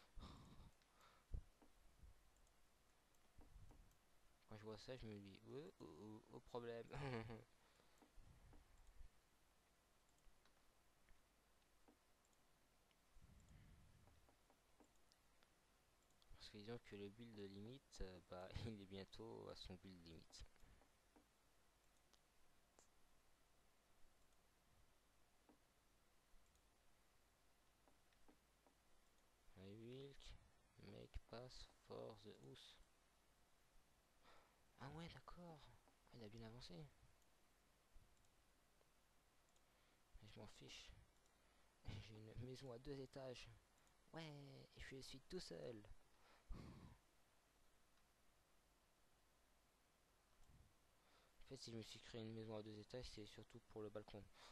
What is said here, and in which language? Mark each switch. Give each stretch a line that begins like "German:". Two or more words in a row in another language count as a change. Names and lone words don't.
French: Quand je vois ça, je me dis, au problème. Parce que disons que le build limite, bah, il est bientôt à son build limite.
English: I will make pass for the house.
French: Ah ouais, d'accord. Ah, il a bien avancé. Mais je m'en fiche. J'ai une maison à 2 étages. Ouais, et je suis tout seul. En fait, si je me suis créé une maison à 2 étages, c'est surtout pour le balcon.